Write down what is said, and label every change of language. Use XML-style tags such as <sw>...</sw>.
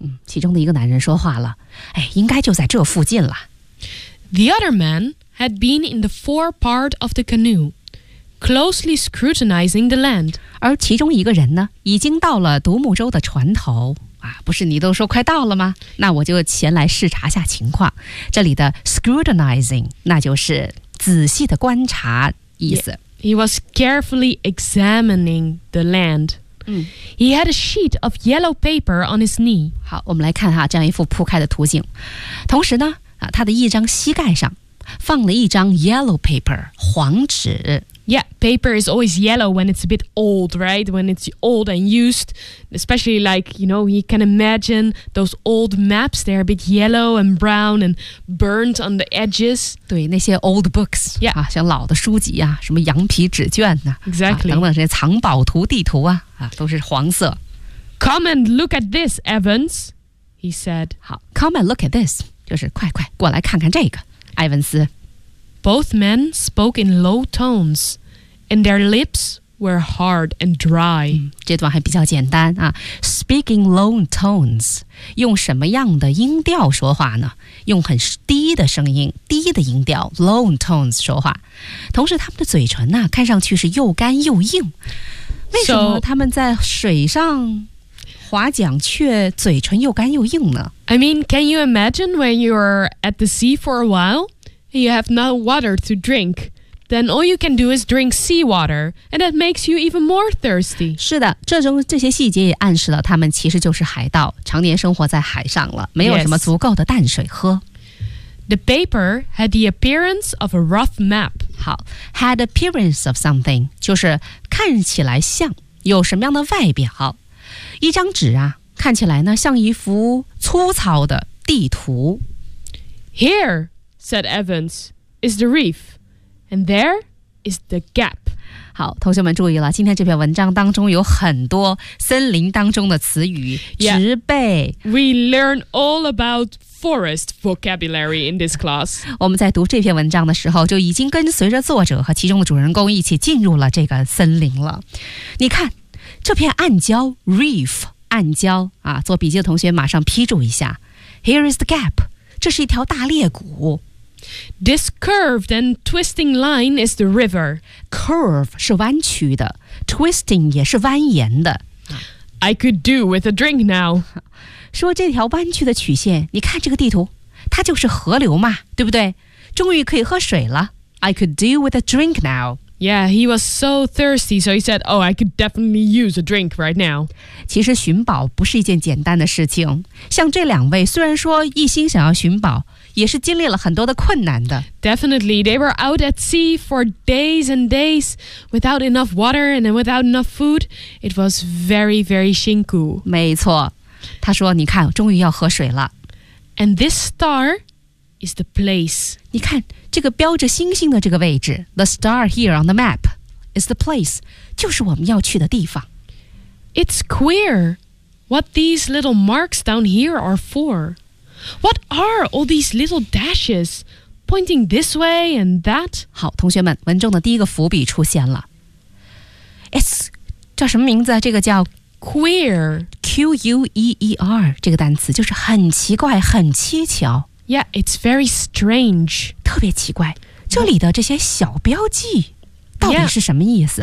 <zh>其中的一个男人说话了，哎，应该就在这附近了。</zh> <en>The other man had been in the fore part of the canoe. Closely scrutinizing the land.</en> <zh>而其中一个人呢，已经到了独木舟的船头。啊，不是你都说快到了吗？那我就前来视察下情况。这里的 scrutinizing， 那就是仔细的观察意思。</zh> <en>He was carefully examining the land. He had a sheet of yellow paper on his knee.</en> <zh>好，我们来看哈这样一幅铺开的图景。同时呢，啊，他的一张膝盖上放了一张</zh> <en>yellow paper,</en> <zh>黄纸。</zh> <en>Yeah, paper is always yellow when it's a bit old, right? When it's old and used, especially like, you know, you can imagine those old maps, they're a bit yellow and brown and burnt on the edges.</en> <zh>对，那些</zh> <en>old books, yeah.</en> <zh>啊，像老的书籍啊，什么羊皮纸卷啊，</zh> <en>exactly.</en> <zh>啊，等等这些藏宝图地图啊，啊，都是黄色。</zh> <en>Come and look at this, Evans, he said.</en> <zh>好 ,</zh> <en>come and look at this,</en> <zh>就是快快过来看看这个，埃文斯。</zh> <en>Both men spoke in low tones, and their lips were hard and dry.、嗯、</en> <zh>这段还比较简单啊。</zh> <en>Speak in low tones,</en> <zh>用什么样的音调说话呢？用很低的声音，低的音调</zh> <en>low tones</en> <zh>说话。同时，他们的嘴唇呢、啊，看上去是又干又硬。为什么他们在水上划桨却嘴唇又干又硬呢</zh> <en>？I mean, can you imagine when you are at the sea for a while? You have no water to drink, then all you can do is drink seawater, and that makes you even more thirsty.</en> <zh>是的，这种这些细节也暗示了他们其实就是海盗，常年生活在海上了，没有什么足够的淡水喝。</zh> <en>The paper had the appearance of a rough map.</en> <zh>好 ，</zh> <en>had appearance of something</en> <zh>就是看起来像有什么样的外表，一张纸啊，看起来呢像一幅粗糙的地图。</zh> <en>Here. said Evans, is the reef, and there is the gap.</en> <zh>好，同学们注意了，今天这篇文章当中有很多森林当中的词语，植被。</zh> <en>We learn all about forest vocabulary in this class.</en> <zh>我们在读这篇文章的时候，就已经跟随着作者和其中的主人公一起进入了这个森林了。你看，这片暗礁 reef, 暗礁啊，做笔记的同学马上批注一下。</zh> <en>Here is the gap.</en> <zh>这是一条大裂谷。</zh> <en>This curved and twisting line is the river.</en> <zh>Curve 是弯曲的 ，twisting 也是蜿蜒的。</zh> <en>I could do with a drink now.</en> <zh>说这条弯曲的曲线，你看这个地图，它就是河流嘛，对不对？终于可以喝水了。</zh> <en>I could do with a drink now. Yeah, he was so thirsty, so he said, oh, I could definitely use a drink right now.</en> <zh>其实寻宝不是一件简单的事情。像这两位虽然说一心想要寻宝，也是经历了很多的困难的。</zh> <en>Definitely, they were out at sea for days and days without enough water and without enough food. It was very, very</en> <zh>辛苦。没错。他说，你看，终于要喝水了。</zh> <en>And this star... is the place.</en> <zh>你看这个标着星星的这个位置</zh> <en>The star here on the map is the place.</en> <zh>就是我们要去的地方。</zh> <en>It's queer what these little marks down here are for. What are all these little dashes pointing this way and that?</en> <zh>好，同学们，文中的第一个伏笔出现了。 It's 叫什么名字？这个叫</zh> <en>queer.</en> <zh>Q-U-E-E-R 这个单词就是很奇怪，很蹊跷。</zh> <en>Yeah, it's very strange.</en> <zh>特别奇怪，这里的这些小标记到底是什么意思？</zh>